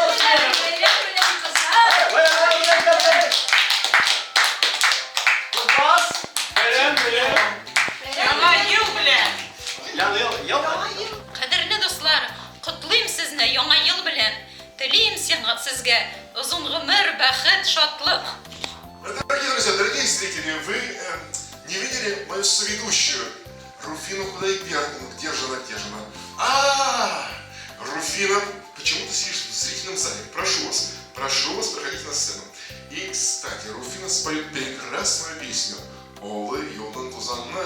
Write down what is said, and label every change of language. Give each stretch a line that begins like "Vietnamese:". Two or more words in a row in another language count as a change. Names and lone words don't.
Tatar: Яңа ел белән. Кадерле дуслар, котлыйм сезне яңа ел белән. Телим сезгә озын гомер, бәхет, шатлык.
Russian: Дорогие друзья, дорогие зрители, вы не видели мою соведущую Руфину Худайбердину? Где же она? Руфина, почему ты сидишь в зрительном зале? Прошу вас, проходите на сцену. И, кстати, Руфина споет прекрасную песню «Олы Йолдан Тузанна».